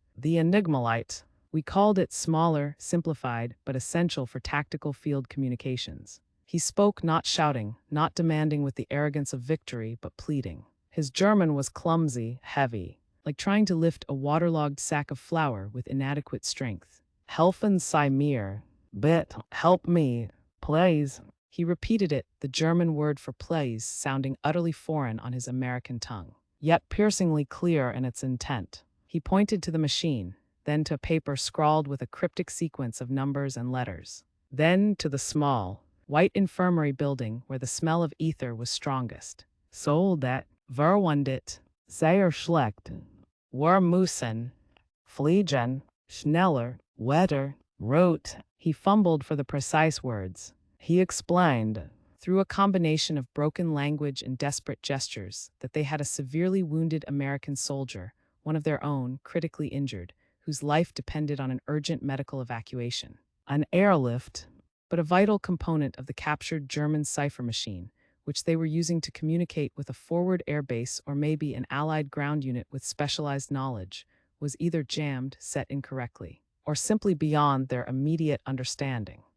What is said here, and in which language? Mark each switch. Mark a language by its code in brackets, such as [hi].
[en] The Enigma-lite. We called it smaller, simplified, but essential for tactical field communications. He spoke not shouting, not demanding with the arrogance of victory, but pleading. His German was clumsy, heavy, like trying to lift a waterlogged sack of flour with inadequate strength. [de] Helfen Sie mir, bitte, [en] help me, please. He repeated it, the German word for please sounding utterly foreign on his American tongue, yet piercingly clear in its intent. He pointed to the machine, then to paper scrawled with a cryptic sequence of numbers and letters, then to the small, white infirmary building where the smell of ether was strongest. [de] So that, verwundet, sehr schlecht, wir müssen, fliegen, schneller, weiter, rot. [en] He fumbled for the precise words. He explained, through a combination of broken language and desperate gestures, that they had a severely wounded American soldier, one of their own, critically injured, whose life depended on an urgent medical evacuation. An airlift, but a vital component of the captured German cipher machine, which they were using to communicate with a forward air base or maybe an Allied ground unit with specialized knowledge, was either jammed, set incorrectly, or simply beyond their immediate understanding.